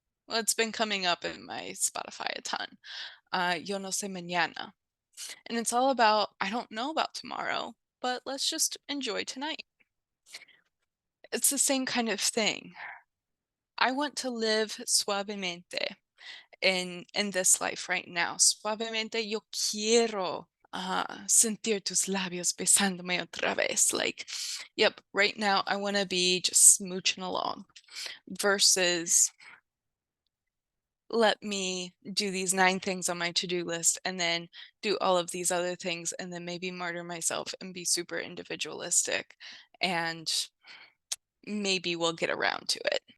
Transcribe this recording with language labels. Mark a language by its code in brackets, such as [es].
[en] Well, it's been coming up in my Spotify a ton. [es] Yo no sé mañana. [en] And it's all about, I don't know about tomorrow, but let's just enjoy tonight. It's the same kind of thing. I want to live suavemente in this life right now. [es] Suavemente yo quiero sentir tus labios besándome otra vez. [en] Like, yep, right now I want to be just smooching along versus let me do these 9 things on my to-do list and then do all of these other things and then maybe martyr myself and be super individualistic and maybe we'll get around to it.